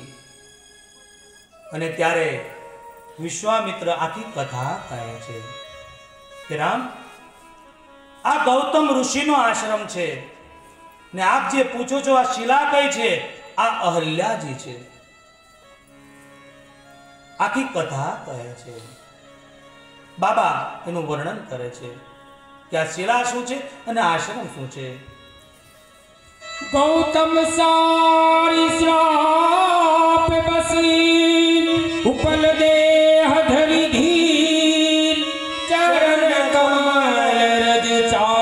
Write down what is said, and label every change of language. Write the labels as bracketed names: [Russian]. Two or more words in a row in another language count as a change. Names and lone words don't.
[Gujarati] અને ત્યારે વિશ્વામિત્ર આખી કથા કહે છે કે રામ, આ ગૌતમ ઋષિનો આશ્રમ છે ને આપ જે પૂછો છો આ શિલા કઈ છે? આ અહલ્યાજી છે। આખી કથા કહે છે। બાબા એનું વર્ણન કરે છે કે આ શિલા શું છે અને આશ્રમ શું છે। [Awadhi] गौतम सारी श्राप बसी उपल देह धरि धीर चरण कमल रज